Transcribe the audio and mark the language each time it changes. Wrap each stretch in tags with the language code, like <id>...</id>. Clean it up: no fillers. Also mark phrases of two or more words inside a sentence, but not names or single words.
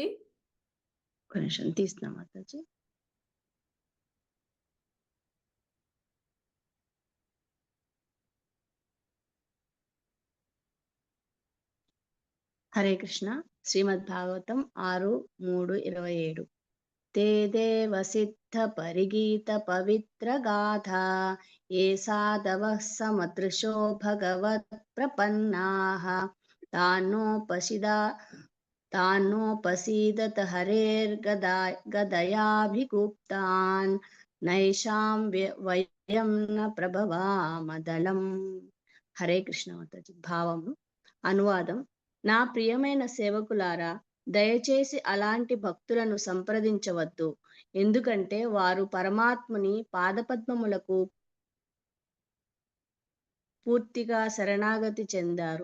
<te>ఒక నిమిషం తీస్తున్నా మాతాజీ. హరే కృష్ణ. శ్రీమద్ భాగవతం 6:3-27.</te> <sa>ते देव सिद्ध परिगीत पवित्र गाथा ये साधवः समदृशो भगवत् प्रपन्नाः तान्नोपसीदत गदयाभिगुप्तान् नैषां वयं न ప్రభవామదళం.</sa> <te>హరే కృష్ణ మాతాజీ. భావము అనువాదం. నా ప్రియమైన సేవకులారా, దయచేసి అలాంటి భక్తులను సంప్రదించవద్దు, ఎందుకంటే వారు పరమాత్ముని పాదపద్మములకు పూర్తిగా శరణాగతి చెందారు.</te>